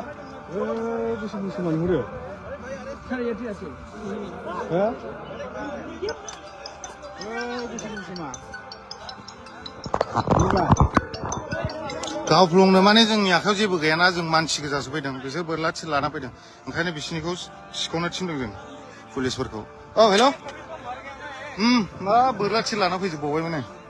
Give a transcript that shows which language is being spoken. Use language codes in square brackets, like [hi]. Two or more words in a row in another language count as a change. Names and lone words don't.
[ko] 무슨 말이 그래? [bn] ছাড় এটি আছে হ্যাঁ [brx] गावफ्लंनो माने जोंनि आखायाव जेबो गैयाना जों मानसि गोजासो फैदों बिसोर बोरला थिर लाना फैदों ओंखायनो बिसिनिखौ सिखावनो थिनदों जों पुलिसफोरखौ औ हेल' मा बोरला थिर लाना फैजोबबावबाय माने